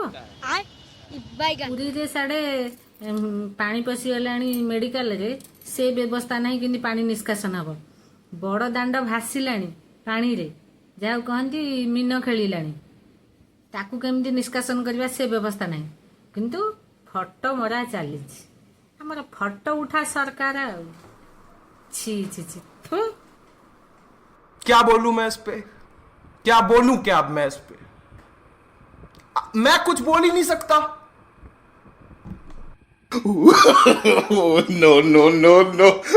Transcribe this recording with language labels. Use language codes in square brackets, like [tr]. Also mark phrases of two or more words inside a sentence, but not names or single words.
[or] ପୁରୀରେ ସାଡ଼େ ପାଣି ପଶିଗଲାଣି ମେଡ଼ିକାଲରେ, ସେ ବ୍ୟବସ୍ଥା ନାହିଁ କେମିତି ପାଣି ନିଷ୍କାସନ ହେବ। ବଡ଼ ଦାଣ୍ଡ ଭାସିଲାଣି ପାଣିରେ, ଯାହାକୁ କହନ୍ତି ମୀନ ଖେଳିଲାଣି, ତାକୁ କେମିତି ନିଷ୍କାସନ କରିବା ସେ ବ୍ୟବସ୍ଥା ନାହିଁ, କିନ୍ତୁ ଫଟୋ ମରା ଚାଲିଛି। ଆମର ଫଟୋ ଉଠା ସରକାର ଆଉ। [hi] छी छी छी थू। क्या बोलूं मैं इस पे, क्या बोलूं क्या मैं इस पे, मैं कुछ बोल ही नहीं सकता। [en] no no no no.